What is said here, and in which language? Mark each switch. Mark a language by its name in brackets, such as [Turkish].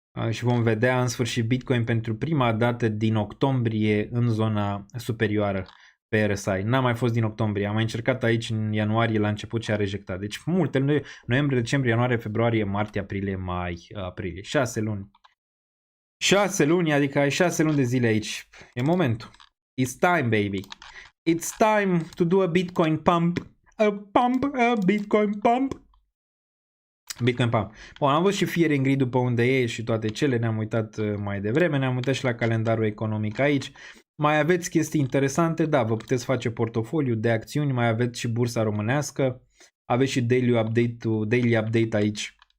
[Romanian] și vom vedea în sfârșit Bitcoin pentru prima dată din octombrie în zona superioară pe RSI. N-a mai fost din octombrie, am mai încercat aici în ianuarie la început și a rejectat. Deci multe, noiembrie, decembrie, ianuarie, februarie, martie, aprilie, mai, aprilie, 6 luni. 6 luni, adică ai 6 luni de zile aici. E momentul. [English] It's time, baby. It's time to do a Bitcoin pump. A Bitcoin pump. Bitcoin pump. [Romanian] Bun, am văzut și Fear & Greed după unde e și toate cele, ne-am uitat mai devreme, ne-am uitat și la calendarul economic aici. Mai aveți chestii interesante, da, vă puteți face portofoliu de acțiuni, mai aveți și bursa românească, aveți și daily update aici.